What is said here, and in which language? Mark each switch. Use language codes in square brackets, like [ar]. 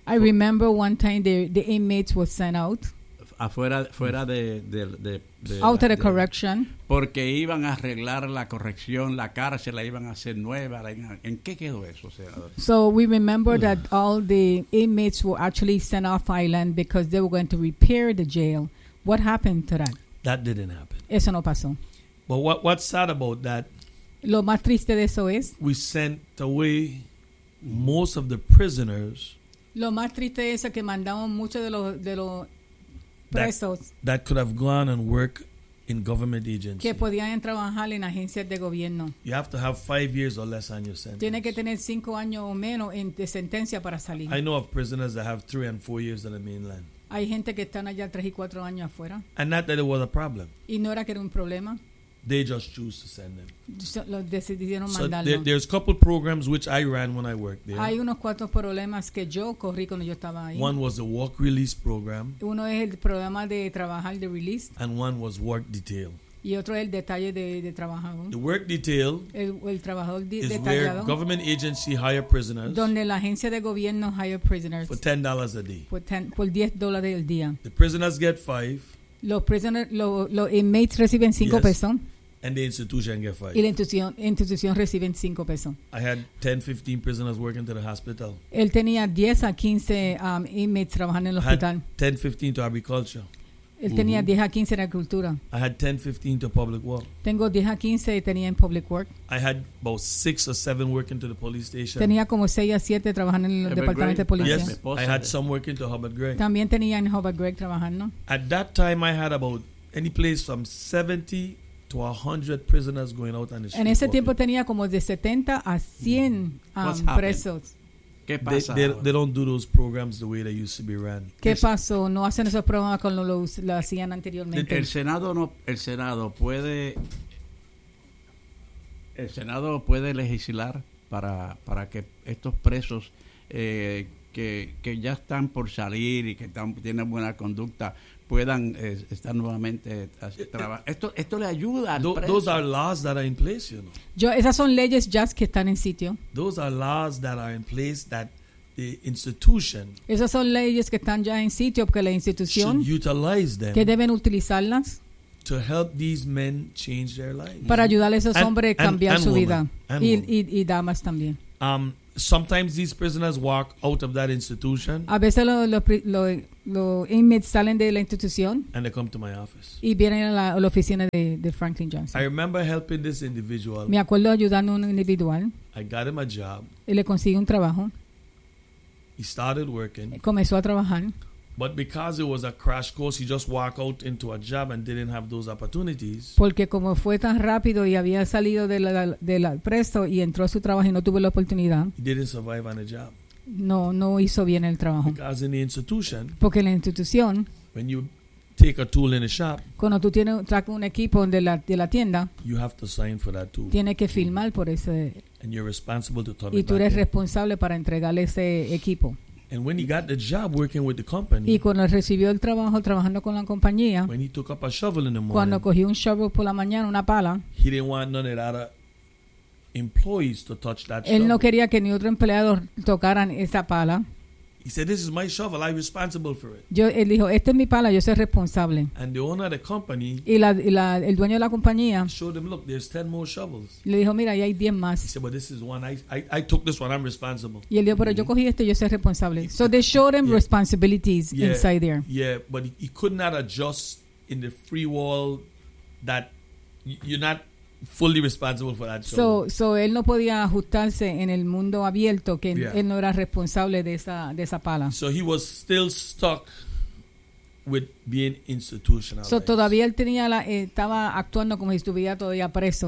[en] I remember one time the inmates were sent out. [es] Afuera de [en] out of the correction. [es] Porque iban a arreglar la corrección, la cárcel, la iban a hacer nueva. ¿En qué quedó eso, senador? [en] So we remember that all the inmates were actually sent off island because they were going to repair the jail. What happened to that? That didn't happen. [es] Eso no pasó. [en] But what's sad about that? [es] Lo más triste de eso es. [en] We sent away most of the prisoners. [es] Lo más triste es que mandamos muchos de los presos. [en] That could have gone and worked in government agencies. [es] Que podían trabajar en agencias de gobierno. [en] You have to have 5 years or less on your sentence. [es] Tiene que tener 5 años o menos de sentencia para salir. [en] I know of prisoners that have 3 and 4 years on the mainland. [es] Hay gente que están allá 3 y 4 años afuera. [en] And not that it was a problem. [es] Y no era que era un problema. [en] They just choose to send them. [es] So, decidieron [en] so [es] mandarlo. [en] There's a couple programs which I ran when I worked there. [es] Hay unos cuantos problemas que yo corrí cuando yo estaba ahí. [en] One was the work release program. [es] Uno es el programa de trabajar de release. [en] And one was work detail. [es] Y otro es el detalle de trabajador. [en] The work detail [es] el trabajador [en] is where government agency hire prisoners. [es] Donde la agencia de gobierno [en] hire prisoners. For $10 a day. [es] Por $10 el día. [en] The prisoners get $5. [es] Los inmates reciben 5 [en] yes. [es] pesos. [en] And the institution get 5. [es] Y la institución recibe 5 pesos. [en] I had 10, 15 prisoners working to the hospital. [es] Él tenía 10 a 15 inmates trabajando en el hospital. [en] 10, 15 to agriculture. [es] Él tenía 10 a 15 en agricultura. [en] I had 10, 15 to public work. [es] Tengo 10 a 15 tenía en [en] public work. I had about 6 or 7 working to the police station. [es] Tenía como 6 a 7 trabajando en el departamento de policía. [en] Yes, I had some working to Hubbard Gregg. [es] También tenía en Hubbard Gregg trabajando. [en] At that time I had about any place from 70 to 100 prisoners going out on the street. [es] En ese tiempo tenía como de 70 a 100 presos. ¿Qué pasa? [en] They don't do those programs the way they used to be ran. [es] ¿Qué pasó? No hacen esos programas como lo hacían anteriormente. El Senado puede legislar para que estos presos que ya están por salir y que tienen buena conducta puedan estar nuevamente trabajando. Esto le ayuda al preso. [en] Those are laws that are in place, you know. [es] Esas son leyes ya que están en sitio. [en] Those are laws that are in place that the institution. [es] Esas son leyes que están ya en sitio porque la institución. [en] Should utilize them. [es] Que deben utilizarlas. [en] To help these men change their lives. [es] Para ayudar a esos hombres a cambiar su vida. Y damas también. [en] Sometimes these prisoners walk out of that institution. [es] A veces los inmates salen de la institución. [en] And they come to my office. [es] Y vienen a la oficina de Franklin Johnson. [en] I remember helping this individual. [es] Me acuerdo ayudando a un individual. [en] I got him a job. [es] Y le conseguí un trabajo. [en] He started working. [es] Comenzó a trabajar. [en] But because it was a crash course, he just walked out into a job and didn't have those opportunities. [es] Porque como fue tan rápido y había salido de la presto y entró a su trabajo y no tuvo la oportunidad. [en] He didn't survive on a job. [es] No hizo bien el trabajo. [en] Because in the institution. [es] Porque en la institución. [en] When you take a tool in a shop. [es] Cuando tú tienes un equipo de la tienda. [en] You have to sign for that tool. [es] Tiene que firmar por ese. [en] And you're responsible to turn it back. [es] Y tú eres responsable para entregarle ese equipo. [en] And when he got the job working with the company, [es] y cuando recibió el trabajo trabajando con la compañía, [en] when he took up a shovel in the morning, [es] cuando cogió un shovel por la mañana, una pala, [en] he didn't want none of the other employees to touch that shovel. [es] Él no quería que ni otro empleado tocaran esa pala. [en] He said, "This is my shovel. I'm responsible for it." [es] Él dijo, "Esta es mi pala. Yo soy responsable." [en] And the owner of the company, [es] el dueño de la compañía, [en] showed him, "Look, there's 10 more shovels." [es] Le dijo, "Mira, ahí hay 10 más." [en] He said, "But this is one. I took this one. I'm responsible." [es] Y él dijo, "Pero yo cogí este. Yo soy responsable." [en] So they showed him responsibilities inside there. Yeah, but he could not adjust in the free world that you're not fully responsible for that shovel. [es] So él no podía ajustarse en el mundo abierto que él no era responsable de esa pala. [en] So he was still stuck with being institutionalized. [es] So todavía él tenía estaba actuando como si estuviera todavía preso.